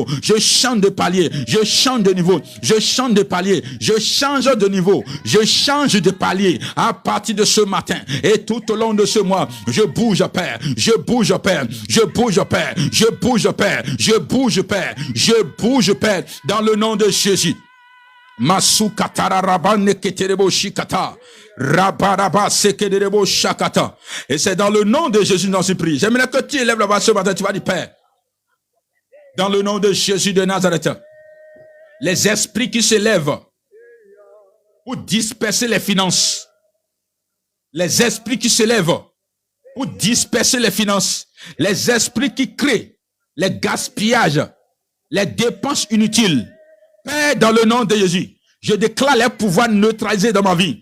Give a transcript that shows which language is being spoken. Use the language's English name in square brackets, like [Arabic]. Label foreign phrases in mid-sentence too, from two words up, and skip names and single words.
[French] Je change de palier. Je change de niveau. Je change de palier. Je change de niveau. Je change de palier à partir de ce matin. Et tout au long de ce mois, je bouge, Père. Je bouge, Père. Je bouge, Père. Je bouge, Père. Je bouge, Père. Je bouge, Père. Dans le nom de Jésus. Masukatara rabane keterebo shikata. Rabaraba sekerebo shakata. Et c'est dans le nom de Jésus dans ce prix. J'aimerais que tu élèves là-bas ce matin, tu vas dire, Père, dans le nom de Jésus de Nazareth, les esprits qui s'élèvent pour disperser les finances, les esprits qui s'élèvent pour disperser les finances, les esprits qui créent les gaspillages, les dépenses inutiles, Père, dans le nom de Jésus, je déclare les pouvoirs neutralisés dans ma vie.